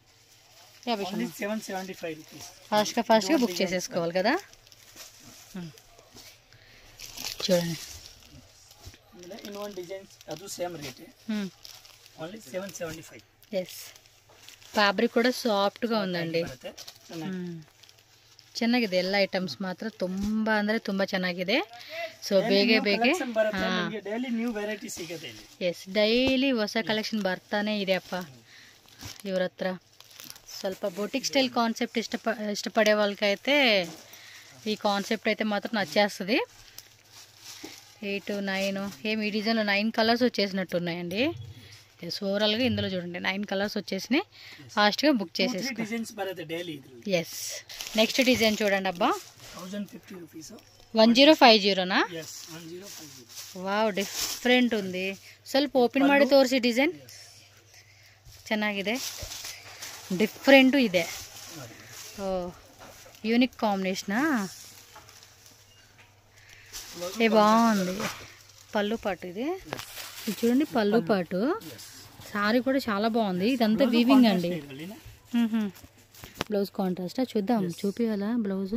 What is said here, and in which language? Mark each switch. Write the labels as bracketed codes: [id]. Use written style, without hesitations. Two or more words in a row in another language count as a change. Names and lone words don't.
[te] ఫాస్ట్గా బుక్ చేసేసుకోవాలి కదా. [en] చూడండి, yes, fabric కూడా ಸಾಫ್ಟ್గా ఉందండి. [kn] ಚೆನ್ನಾಗಿದೆ, ಎಲ್ಲ ಐಟಮ್ಸ್ ಮಾತ್ರ ತುಂಬಾ ಅಂದ್ರೆ ತುಂಬಾ ಚೆನ್ನಾಗಿದೆ. ಸೊ ಬೇಗ ಎಸ್, ಡೈಲಿ ಹೊಸ ಕಲೆಕ್ಷನ್ ಬರ್ತಾನೆ ಇದೆ ಅಪ್ಪ ಇವ್ರ ಹತ್ರ. [te] ಸ್ವಲ್ಪ [en] boutique style concept [te] ఇష్టపడే వాళ్ళకైతే ఈ కాన్సెప్ట్ అయితే మాత్రం నచ్చేస్తుంది. 8, 9 ఏమి ఈ డిజైన్లో 9 కలర్స్ వచ్చేసినట్టు ఉన్నాయండి. ఓవరాల్గా ఇందులో చూడండి 9 కలర్స్ వచ్చేసినాయి. ఫాస్ట్గా బుక్ చేసేసుకో. ఎస్, [en] next design [te] చూడండి అబ్బా, 1050నా? [en] wow, different ఉంది. [kn] ಸ್ವಲ್ಪ ಓಪನ್ ಮಾಡಿ ತೋರಿಸಿ, ಡಿಸೈನ್ ಚೆನ್ನಾಗಿದೆ, ಡಿಫ್ರೆಂಟು ಇದೆ. ಓ, [en] unique combination, [te] ఏ బాగుంది. పళ్ళు పాటు ఇది చూడండి, పళ్ళు పాటు. సారీ కూడా చాలా బాగుంది, ఇదంతా వీవింగ్ అండి. [en] blouse contrast, [te] చూద్దాం, చూపించాలా బ్లౌజు?